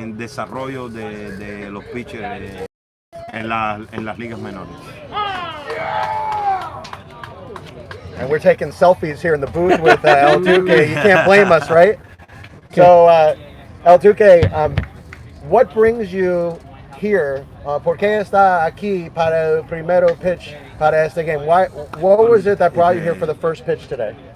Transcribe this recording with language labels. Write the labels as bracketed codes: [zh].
[es] En desarrollo de los pitchers en las ligas menores. [en] And we're taking selfies here in the booth with El Duque. You can't blame us, right? So, El Duque, what brings you here? [es] ¿Por qué está aquí para el primero pitch para este game? [en] What was it that brought you here for the first pitch today?